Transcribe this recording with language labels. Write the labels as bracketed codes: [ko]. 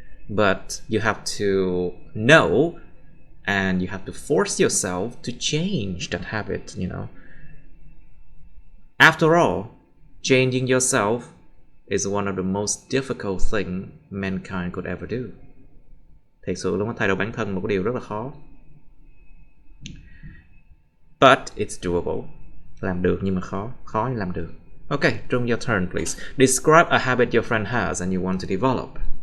[en] But you have to know and you have to force yourself to change that habit, After all, changing yourself is one of the most difficult things mankind could ever do. [vi] Thật sự luôn, thay đổi bản thân một cái điều rất là khó. [en] But it's doable. [vi] Làm được nhưng mà khó nhưng làm được. [en] Okay, Trung, your turn, please. Describe a habit your friend has and you want to develop.